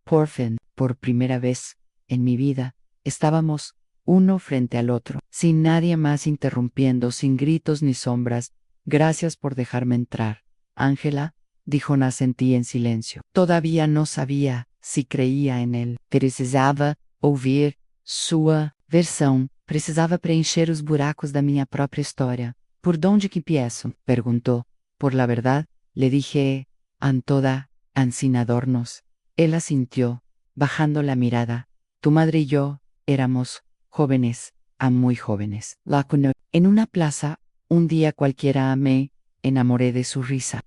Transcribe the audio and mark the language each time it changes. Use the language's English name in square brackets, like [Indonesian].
[Spanish] Por primera vez en mi vida, estábamos uno frente al otro, sin nadie más interrumpiendo, sin gritos ni sombras. Gracias por dejarme entrar, Ángela, dijo. Asentí en silencio. Todavía no sabía si creía en él. [Portuguese] Precisaba ouvir sua versão. Precisava preencher os buracos da minha própria história. [Spanish] ¿Por dónde que empiezo?, preguntó. Por la verdad, le dije, Antoda, sin adornos. Él asintió, bajando la mirada. Tu madre y yo éramos jóvenes, muy jóvenes. En una plaza, un día cualquiera me enamoré de su risa.